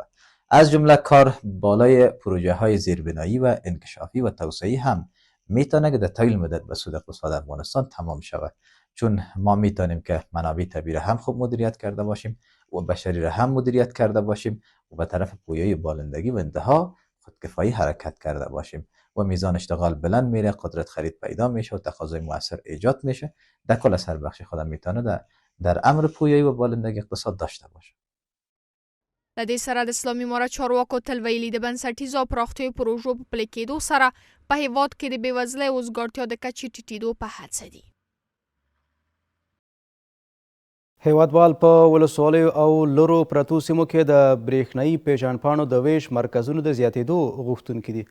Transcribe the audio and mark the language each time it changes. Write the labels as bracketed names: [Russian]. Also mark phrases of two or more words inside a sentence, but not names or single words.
[Persian] از جمله کار بالای پروژه های زیربنایی و انکشافی و توسعه‌ای هم میتونه که در طویل مدت به سود اقتصاد افغانستان تمام شود، چون ما میتونیم که منابع طبیعی را هم خوب مدیریت کرده باشیم و بشری را هم مدیریت کرده باشیم و به طرف پویایی بالندگی و انتها خودکفایی حرکت کرده باشیم و میزان اشتغال بلند میره، قدرت خرید پیدا میشه و تقاضای موثر ایجاد میشه. در کل اثر بخش خودم میتونه در امر پویایی و بالندگی اقتصاد داشته باشه. [Pashto] د دې سره د اسلامي امارت چارواکو تل ویلي د بنسټیزو او پراختیايي پروژو په پلي کېدو سره په هېواد کې د بېوزلۍ او وزګارتیا د کچې ټیټېدو په هڅه دي. هیوادوال په ولسوالیو او لرو پرتو سیمو کې د برېښنایي پیژندپاڼو د ویش مرکزونو د زیاتېدو غوښتونکي دي.